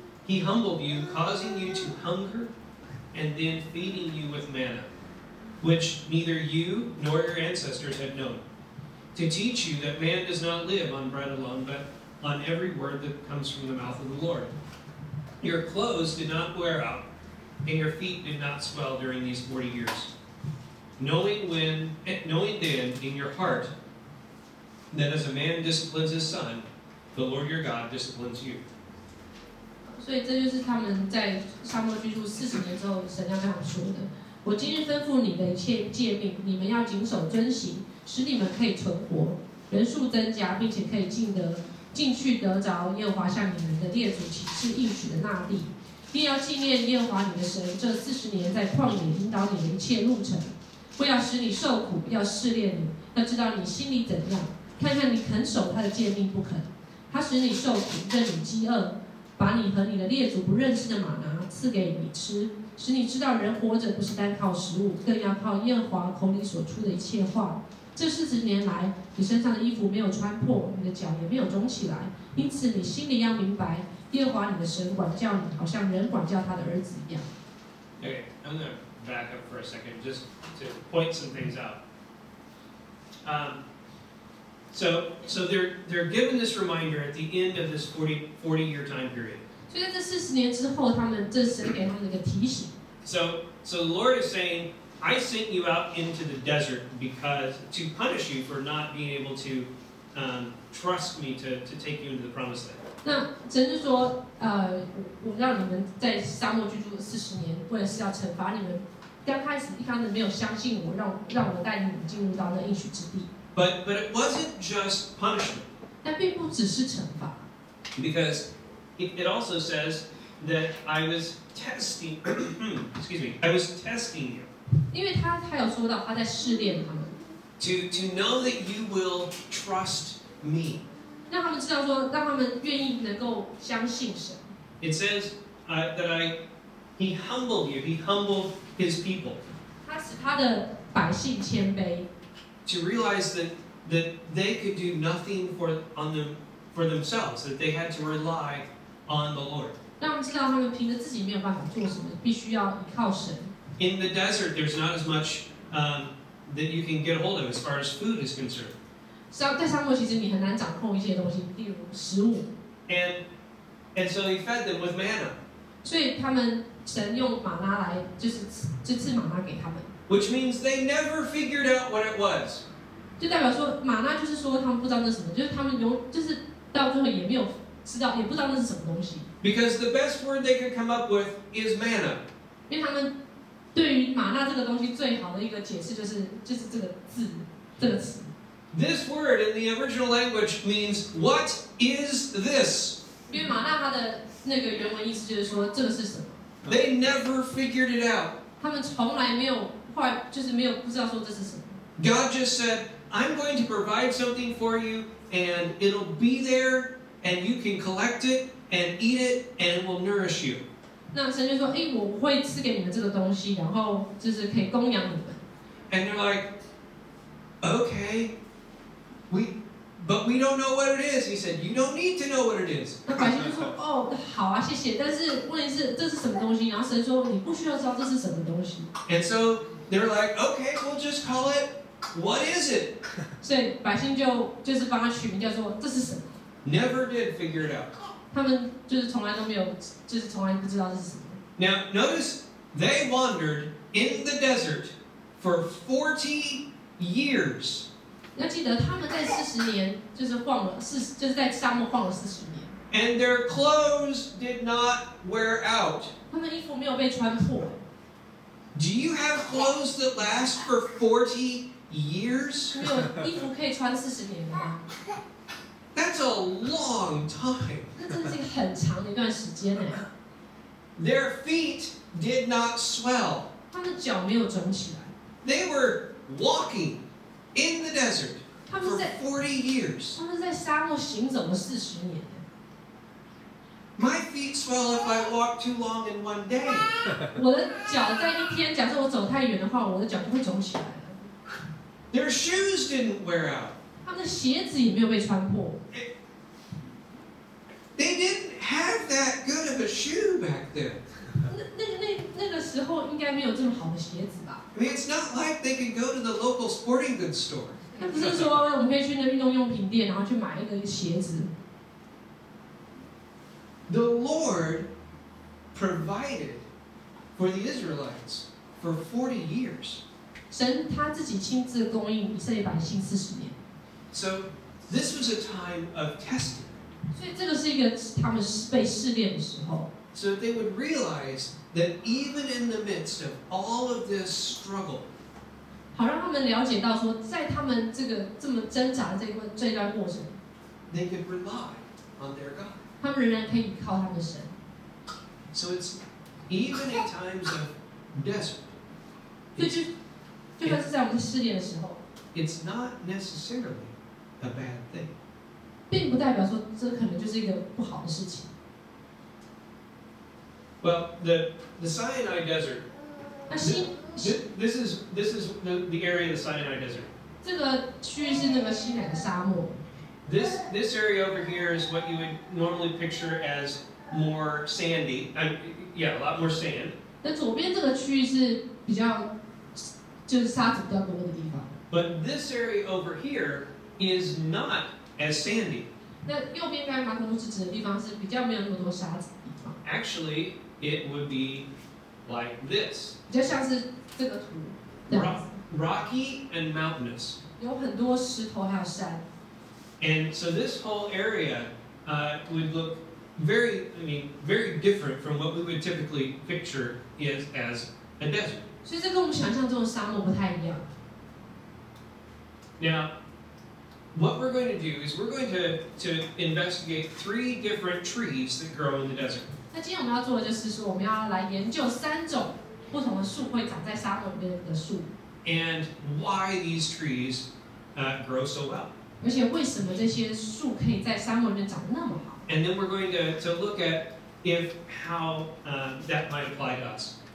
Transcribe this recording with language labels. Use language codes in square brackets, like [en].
[en] He humbled you, causing you to hunger, and then feeding you with manna, which neither you nor your ancestors had known, to teach you that man does not live on bread alone, but on every word that comes from the mouth of the Lord. Your clothes did not wear out, and your feet did not swell during these 40 years. Knowing then in your heart that as a man disciplines his son, the Lord your God disciplines you. [zh] 所以这就是他们在沙漠居住40年之后，神要这样说的：我今日吩咐你的一切诫命，你们要谨守遵行，使你们可以存活，人数增加，并且可以进去得着耶和华向你们的列祖起誓应许的那地。并要纪念耶和华你的神这40年在旷野引导你的一切路程，不要使你受苦，要试炼你，要知道你心里怎样，看看你肯守他的诫命不肯。他使你受苦，任你饥饿，把你和你的列祖不认识的玛拿赐给你吃，使你知道人活着不是单靠食物，更要靠耶和华口里所出的一切话。这40年来，你身上的衣服没有穿破，你的脚也没有肿起来，因此你心里要明白，耶和华你的神管教你，好像人管教他的儿子一样。 [en] Okay, I'm going to back up for a second just to point some things out. So they're given this reminder at the end of this 40-year time period. [zh] 所以在这40年之后，这神给他们一个提醒。 [en] So the Lord is saying, I sent you out into the desert because to punish you for not being able to trust me to take you into the promised land. [zh] 那神就说，我让你们在沙漠居住40年，为了是要惩罚你们。一开始没有相信我，让我带领你们进入到那应许之地。 [en] But it wasn't just punishment. [zh] 但并不只是惩罚。 [en] Because it also says that I was testing. Excuse me. I was testing you. [zh] 因为他有说到他在试炼他们。 [en] To know that you will trust me. [zh] 让他们知道说，让他们愿意能够相信神。 [en] It says that he humbled you. He humbled his people. [zh] 他使他的百姓谦卑。 [en] To realize that they could do nothing for themselves. That they had to rely on the Lord. [zh] 让他们知道他们凭着自己没有办法做什么，必须要依靠神。 [en] In the desert, there's not as much that you can get a hold of as far as food is concerned. [zh] 在沙漠其实你很难掌控一些东西，例如食物。 [en] And so he fed them with manna. [zh] 所以神用玛拿来，就是赐玛拿给他们。 [en] Which means they never figured out what it was. [zh] 就代表说玛拿就是说他们不知道那是什么，就是他们就是到最后也没有知道，也不知道那是什么东西。 [en] Because the best word they could come up with is manna. [zh] 因为他们对于玛拿这个东西最好的一个解释就是这个字，这个词。 [en] This word in the original language means what is this? [zh] 因为玛拿它的那个原文意思就是说这个是什么。 [en] They never figured it out. [zh] 他们从来没有，后来就是没有不知道说这是什么。 [en] God just said, I'm going to provide something for you, and it'll be there, and you can collect it and eat it, and it will nourish you. [zh] 那神就说，我会赐给你们这个东西，然后就是可以供养你们。 [en] And they're like, okay, but we don't know what it is. He said, you don't need to know what it is. [zh] 那百姓就说，好啊，谢谢。但是问题是这是什么东西？然后神说，你不需要知道这是什么东西。 [en] And so they're like, okay, we'll just call it. What is it? [zh] 所以百姓就是帮他取名叫做这是什么。 [en] Never did figure it out. [zh] 他们就是从来都没有，就是从来不知道这是什么。 [en] Now notice they wandered in the desert for 40 years. [zh] 要记得他们在40年就是就是在沙漠晃了40年。 [en] And their clothes did not wear out. [zh] 他们衣服没有被穿破。 [en] Do you have clothes that last for 40 years? [zh] 你有衣服可以穿40年的吗？ [en] That's a long time. [zh] 那真的是一个很长的一段时间呢。 [en] Their feet did not swell. [zh] 他们的脚没有肿起来。 [en] They were walking in the desert for 40 years. [zh] 他们在沙漠行走了40年。 [en] My feet swell if I walk too long in one day. [zh] 我的脚在一天，假设我走太远的话，我的脚就会肿起来了。 [en] Their shoes didn't wear out. [zh] 他们的鞋子也没有被穿破。 [en] They didn't have that good of a shoe back then. [zh] 那个时候应该没有这么好的鞋子吧？ [en] I mean, it's not like they could go to the local sporting goods store. [zh] 那不是说我们可以去那运动用品店，然后去买一个鞋子。 [en] The Lord provided for the Israelites for 40 years. [zh] 神他自己亲自供应以色列百姓40年， [en] So this was a time of testing. [zh] 所以这个是一个他们被试炼的时候。 [en] So they would realize that even in the midst of all of this struggle, [zh] 好让他们了解到说，在他们这么挣扎的这一段过程， [en] they could rely on their God. [zh] 他们仍然可以依靠他们的神。 [en] So it's even in times of desert, [zh] 所以就算是在我们试炼的时候， [en] it's not necessarily a bad thing. [zh] 并不代表说这可能就是一个不好的事情。 [en] Well, the Sinai Desert. [zh] 那西 [en] This is the area of the Sinai Desert. [zh] 这个区域是那个西乃的沙漠。 [en] This area over here is what you would normally picture as more sandy. Yeah, a lot more sand. [zh] 那左边这个区域是比较就是沙子比较多的地方。 [en] But this area over here is not as sandy. [zh] 那右边刚才马可牧师指的地方是比较没有那么多沙子的地方， [en] Actually, it would be like this. [zh] 比较像是这个图这样子， [en] Rocky and mountainous. [zh] 有很多石头还有山。 [en] And so this whole area would look very different from what we would typically picture as a desert. [zh] 所以这跟我们想象中的沙漠不太一样。 [en] Now, what we're going to do is we're going to investigate 3 different trees that grow in the desert. [zh] 那今天我们要做的就是说，我们要来研究3种不同的树会长在沙漠里面的树， [en] And why these trees grow so well. [zh] 而且为什么这些树可以在沙漠里面长得那么好。 [en] And then we're going to look at how that might apply to us.